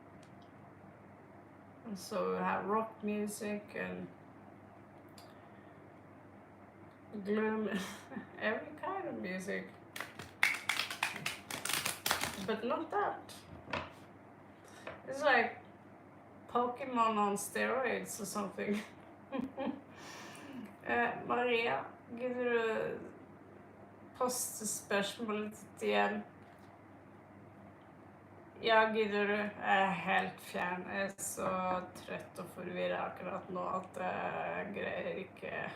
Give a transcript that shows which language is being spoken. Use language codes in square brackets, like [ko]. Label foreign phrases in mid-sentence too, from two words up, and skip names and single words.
[en] And so have rock music and gloom, every kind of music. But not that. It's like Pokemon on steroids or something. [no] Maria, gidder du poste spørsmålet ditt igjen? Ja, gidder du? Jeg er helt fjern. Jeg er så trøtt og forvirret akkurat nå at jeg greier ikke.